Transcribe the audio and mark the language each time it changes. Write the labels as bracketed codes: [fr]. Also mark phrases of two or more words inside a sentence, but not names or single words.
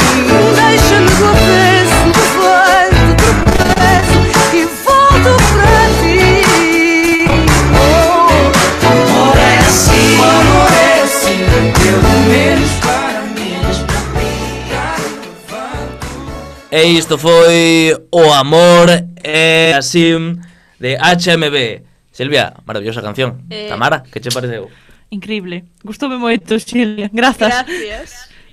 [pt] Deixa-me do avesso, levanto, tropeço e volto pra ti. O amor é assim, pelo menos para mim. [gl] E isto foi O Amor é Así de HMB. Silvia, maravillosa canción. Tamara, que che pareceu? Increíble. Gustoume moito, Silvia. Grazas. Gracias.